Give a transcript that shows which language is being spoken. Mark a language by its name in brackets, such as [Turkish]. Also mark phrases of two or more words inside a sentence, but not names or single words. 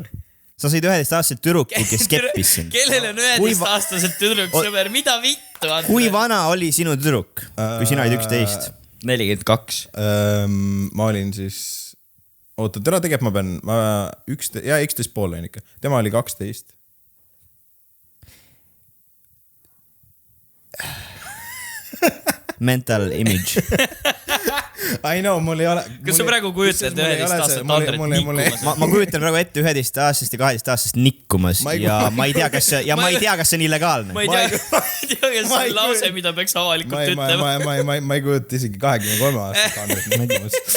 [Estonian] Sa said 11-aastaselt tüdruku, kes keppis sind. Kellel on 11-aastaselt tüdruksõber? Mida vittu? Kui vana oli sinu tüdruk, kui sina olid 11? 42. Ma olin siis... Oota, tegelikult ma 11 pool on ikka. Tema oli 12. [English] Mental image. I know, [Estonian] mul ei ole... Kas sa praegu kujutad 11-aastast Andret nikkumas? Ma kujutan praegu ette 11-aastast ja 12-aastast nikkumas ja ma ei tea, kas see on illegaalne. Ma ei tea, kas see on lause, mida peaks avalikult ütlema. Ma ei kujuta isegi 23-aastast Andret nikkumas.